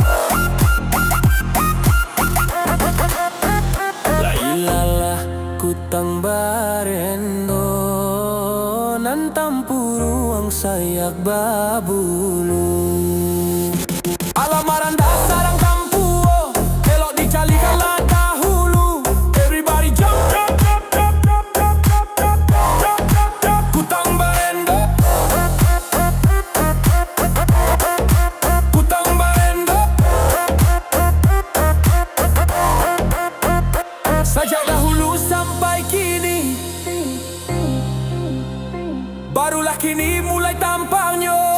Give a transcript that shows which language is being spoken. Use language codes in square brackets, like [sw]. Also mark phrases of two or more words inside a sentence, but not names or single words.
[min] La ilala kutang barendo nan tampuru ang sayak babulu. Alamaran dasar ang kampuo, elok dicalikan lah dahulu. [en] Everybody jump, jump, jump, jump, jump, jump, jump, jump, jump, jump, jump, jump. [min] Kutang barendo, kutang barendo. [id] Sejak dahulu sampai kini, barulah kini mulai tampaknya.